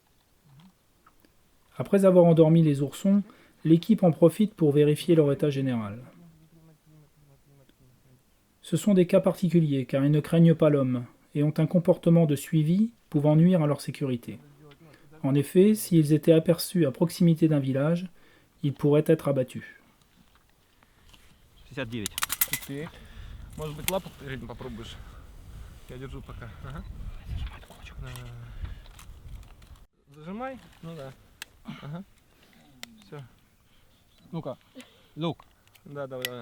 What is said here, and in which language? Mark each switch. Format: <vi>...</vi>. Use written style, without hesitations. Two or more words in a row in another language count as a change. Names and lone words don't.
<fr>Après avoir endormi les oursons, l'équipe en profite pour vérifier leur état général. Ce sont des cas particuliers car ils ne craignent pas l'homme et ont un comportement de suivi pouvant nuire à leur sécurité. En effet, s'ils étaient aperçus à proximité d'un village, ils pourraient être abattus. 69.</fr> <ru>Окей. Может быть, лапу переднюю попробуешь? Я держу пока. Ага. Зажимай. Ну да. Ага. Все. Ну-ка, лук. Да, давай, давай.</ru>